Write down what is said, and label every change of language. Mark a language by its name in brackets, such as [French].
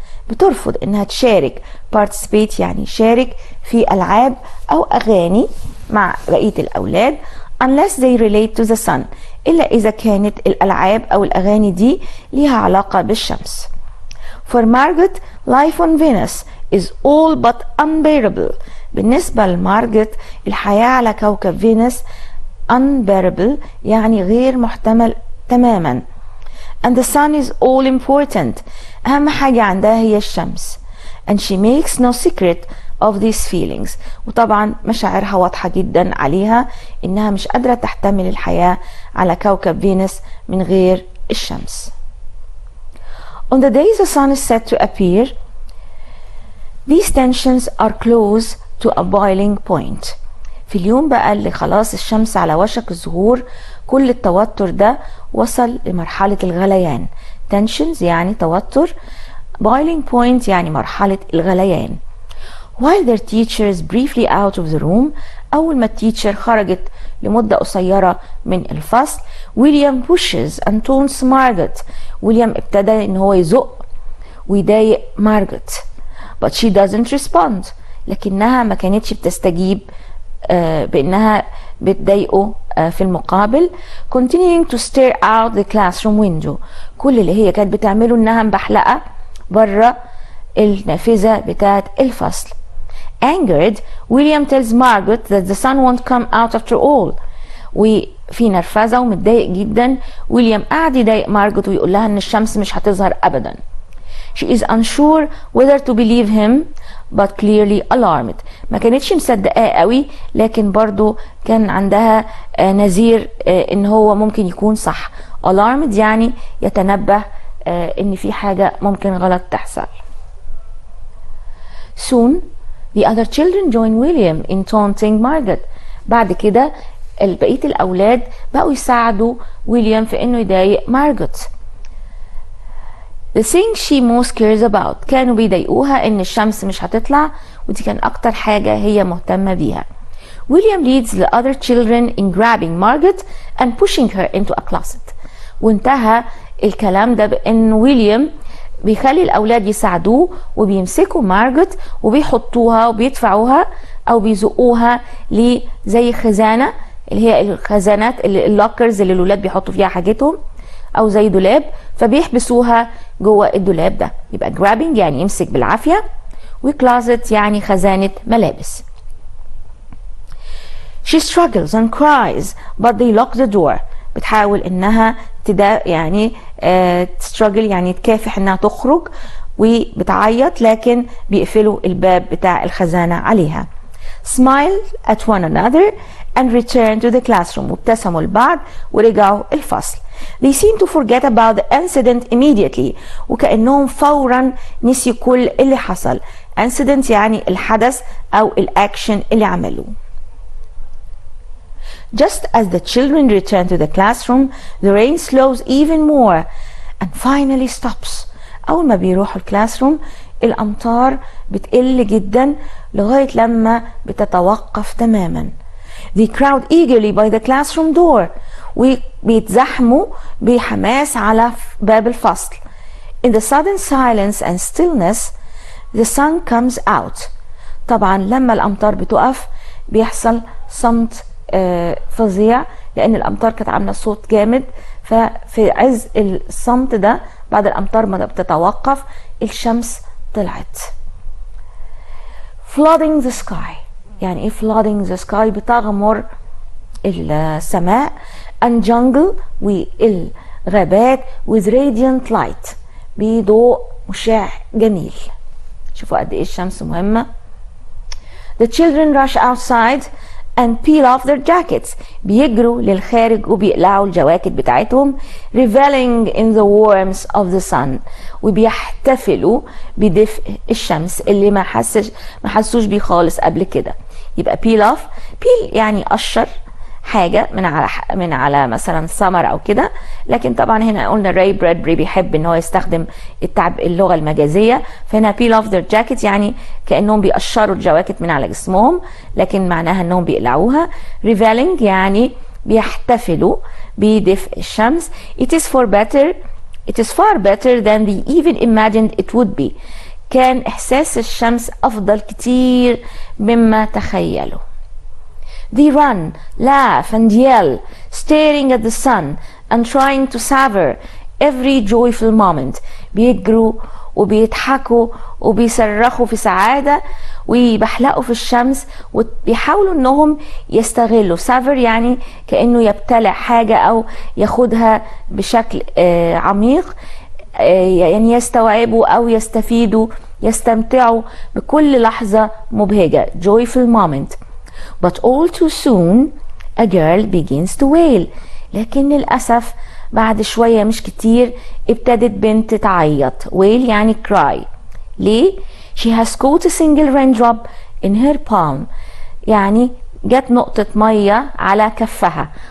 [Arabic] بترفض إنها تشارك. participate يعني يشارك في ألعاب أو أغاني مع بقية الأولاد [English] unless they relate to the sun. [Arabic] إلا إذا كانت الألعاب أو الأغاني دي ليها علاقة بالشمس. [English] For Margaret, life on Venus is all but unbearable. [Arabic] بالنسبة لمارجت الحياة على كوكب فينوس unbearable يعني غير محتمل تماما. [English] And the sun is all important. [Arabic] أهم حاجة عندها هي الشمس. [English] And she makes no secret of these feelings. [Arabic] وطبعا مشاعرها واضحة جدا عليها إنها مش قادرة تحتمل الحياة على كوكب فينوس من غير الشمس. [English] On the day the sun is set to appear, these tensions are close to a boiling point. [Arabic] في اليوم بقى اللي خلاص الشمس على وشك الظهور كل التوتر ده وصل لمرحلة الغليان. tensions يعني توتر، boiling point يعني مرحلة الغليان. [English] While their teacher is briefly out of the room, [Arabic] أول ما التيتشر خرجت لمدة قصيرة من الفصل، [English] William pushes and taunts Margaret. [Arabic] ويليام ابتدى إن هو يزق ويضايق مارجت. [English] But she doesn't respond. [Arabic] لكنها ما كانتش بتستجيب بأنها بتضايقه في المقابل. [English] Continuing to stare out the classroom window. [Arabic] كل اللي هي كانت بتعمله إنها مبحلقة بره النافذة بتاعت الفصل. [English] Angered, William tells Margaret that the sun won't come out after all. [Arabic] وفي نرفزة ومتضايق جدا ويليام قاعد يضايق مارجت ويقول لها إن الشمس مش هتظهر أبدا. [English] She is unsure whether to believe him but clearly alarmed. [Arabic] ما كانتش مصدقاه قوي لكن برضو كان عندها نذير إن هو ممكن يكون صح. alarmed يعني يتنبه إن في حاجة ممكن غلط تحصل. [English] Soon the other children join William in taunting Margaret. [Arabic] بعد كده بقية الأولاد بقوا يساعدوا ويليام في إنه يضايق مارجت. [English] The thing she most cares about. [Arabic] كانوا بيضايقوها إن الشمس مش هتطلع ودي كان أكتر حاجة هي مهتمة بيها. William leads the other children in grabbing Margaret and pushing her into a closet. وانتهى الكلام ده بإن ويليام بيخلي الأولاد يساعدوه وبيمسكوا مارجت وبيحطوها وبيدفعوها أو بيزقوها زي خزانة اللي هي الخزانات اللوكرز اللي الولاد بيحطوا فيها حاجتهم أو زي دولاب فبيحبسوها جوه الدولاب ده. يبقى grabbing يعني يمسك بالعافية وكلازت يعني خزانة ملابس. [English] She struggles and cries but they lock the door. [Arabic] بتحاول إنها يعني struggle يعني تكافح إنها تخرج وبتعيط لكن بيقفلوا الباب بتاع الخزانة عليها. [English] Smile at one another and return to the classroom. [Arabic] وابتسموا لبعض ورجعوا الفصل. [English] They seem to forget about the incident immediately. [Arabic] وكأنهم فورا نسيوا كل اللي حصل. Incident يعني الحدث أو الأكشن اللي عملوه. [English] Just as the children return to the classroom, the rain slows even more and finally stops. [Arabic] أول ما بيروحوا الكلاسروم الأمطار بتقل جدا لغاية لما بتتوقف تماما. [English] They crowd eagerly by the classroom door. [Arabic] وبيتزحموا بحماس على باب الفصل. [English] In the sudden silence and stillness, the sun comes out. [Arabic] طبعا لما الأمطار بتقف بيحصل صمت فظيع لأن الأمطار كانت عاملة صوت جامد ففي عز الصمت ده بعد الأمطار ما بتتوقف الشمس طلعت. [English] Flooding the sky. [Arabic] يعني ايه [English] flooding the sky؟ [Arabic] بتغمر السماء. [English] and jungle [Arabic] والغابات [English] with radiant light [Arabic] بضوء مشع جميل. شوفوا قد ايه الشمس مهمة. [English] The children rush outside and peel off their jackets. [Arabic] بيجروا للخارج وبيقلعوا الجواكت بتاعتهم. [English] reveling in the warmth of the sun. [Arabic] وبيحتفلوا بدفء الشمس اللي ما حسوش بيه خالص قبل كده. [English] يبقى peel off. [Arabic] peel يعني قشر حاجة من على مثلا سمر او كده لكن طبعا هنا قلنا راي برادبري بيحب ان هو يستخدم اللغة المجازية فهنا [English] peel off their jacket [Arabic] يعني كأنهم بيقشروا الجواكت من على جسمهم لكن معناها انهم بيقلعوها. reveling يعني بيحتفلوا بدفء الشمس. [English] it is far better than they even imagined it would be. [Arabic] كان احساس الشمس افضل كتير مما تخيلوا. [English] They run, laugh and yell, staring at the sun and trying to savor every joyful moment. [Arabic] بيجروا وبيضحكوا وبيصرخوا في سعادة ويبحلقوا في الشمس وبيحاولوا انهم يستغلوا. سافر يعني كأنه يبتلع حاجة او ياخدها بشكل عميق، يعني يستوعبوا او يستفيدوا يستمتعوا بكل لحظة مبهجة. [English] joyful moment. But all too soon a girl begins to wail. [Arabic] لكن للأسف بعد شوية مش كتير ابتدت بنت تعيط. [English] wail يعني cry. ليه؟ she has caught a single raindrop in her palm. [Arabic] يعني جت نقطة مية على كفها.